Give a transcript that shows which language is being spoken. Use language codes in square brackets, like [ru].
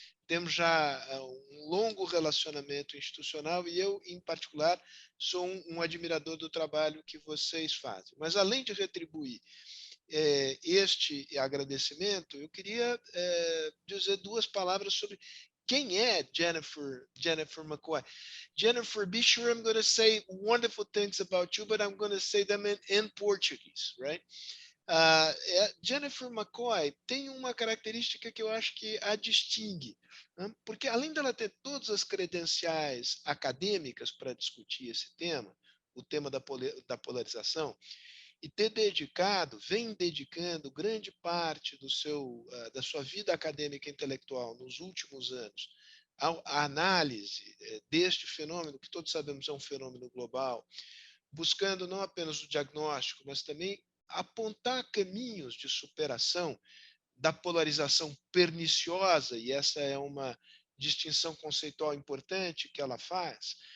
[pt] Temos já um longo relacionamento institucional e eu, em particular, sou um admirador do trabalho que vocês fazem. Mas, além de retribuir este agradecimento, eu queria dizer duas palavras sobre quem é Jennifer McCoy. [en] Jennifer, be sure I'm going to say wonderful things about you, but I'm going to say them in Portuguese, right? [pt] Jennifer McCoy tem uma característica que eu acho que a distingue, né? Porque, além dela ter todas as credenciais acadêmicas para discutir esse tema, o tema da polarização, e vem dedicando grande parte da sua vida acadêmica e intelectual nos últimos anos à análise deste fenômeno, que todos sabemos é um fenômeno global, buscando não apenas o diagnóstico, mas também apontar caminhos de superação da polarização perniciosa, e essa é uma distinção conceitual importante que ela faz.